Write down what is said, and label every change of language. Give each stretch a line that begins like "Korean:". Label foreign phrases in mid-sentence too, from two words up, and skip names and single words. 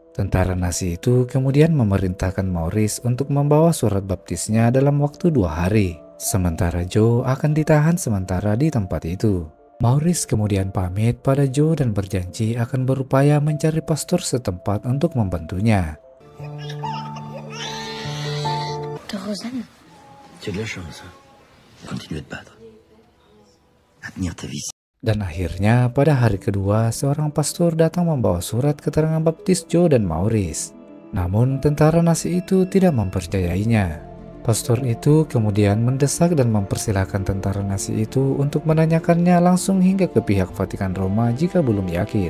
Indonesian: Tentara Nazi itu kemudian memerintahkan Maurice untuk membawa surat baptisnya dalam waktu 2 hari. Sementara Joe akan ditahan sementara di tempat itu. Maurice kemudian pamit pada Joe dan berjanji akan berupaya mencari pastor setempat untuk membantunya. Rosanne.
French: Tu as de la chance. Continue à te battre.
Indonesian: Dan akhirnya pada hari kedua seorang pastor datang membawa surat keterangan baptis Joe dan Maurice. Namun tentara Nazi itu tidak mempercayainya. Pastor itu kemudian mendesak dan mempersilahkan tentara Nazi itu untuk menanyakannya langsung hingga ke pihak Vatikan Roma jika belum yakin.